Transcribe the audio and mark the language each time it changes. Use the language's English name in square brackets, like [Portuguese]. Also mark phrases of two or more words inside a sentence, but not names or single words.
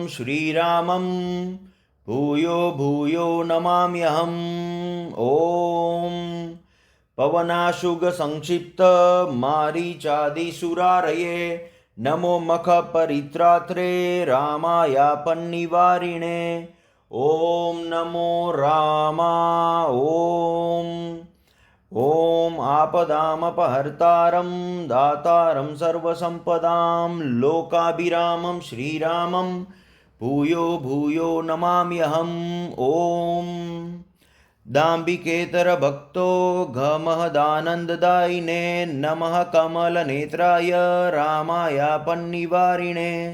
[Sanskrit] श्रीरामम भूयो भूयो नमाम्यहम ओम पवनाशुग संक्षिप्त मारीचादिसुरारये नमो मख परित्रात्रे रामाय पन्निवारिणे ओम नमो रामा ॐ आपदामपहर्तारं दातारं सर्वसम्पदां लोकाभिरामं श्रीरामं भूयो भूयो नमाम्यहम्। ॐ दाम्बिकेतरभक्तो घमहदानन्ददायिने नमः कमलनेत्राय रामाय पन्निवारिणे।